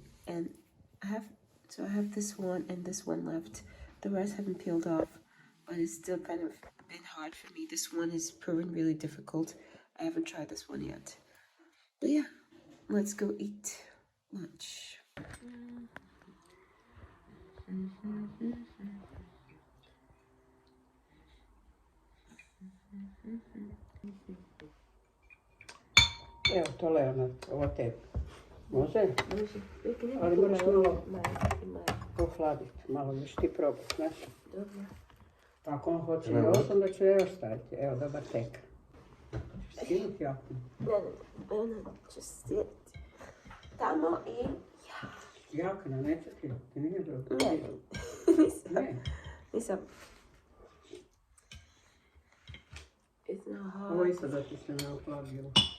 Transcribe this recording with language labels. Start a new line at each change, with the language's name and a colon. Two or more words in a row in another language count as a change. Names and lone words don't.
English: And I have this one and this one left. The rest haven't peeled off, but it's still kind of been hard for me. This one has proven really difficult. I haven't tried this one yet. But yeah, let's go eat lunch.
Croatian: Evo, tole je ono, ovo tebi. Može? Može. Ali moraš malo pohladiti, malo ćeš ti probati, znaš? Dobro. Pa ako on hoće još, onda ću još staviti. Evo, dobar tek. Skinuti jako. Ne, će sjediti tamo i ja. Jakna, neće ti nije dobro. Nisam.
English: It's not hard.
Croatian: Ovo isto da ti se ne oplavilo.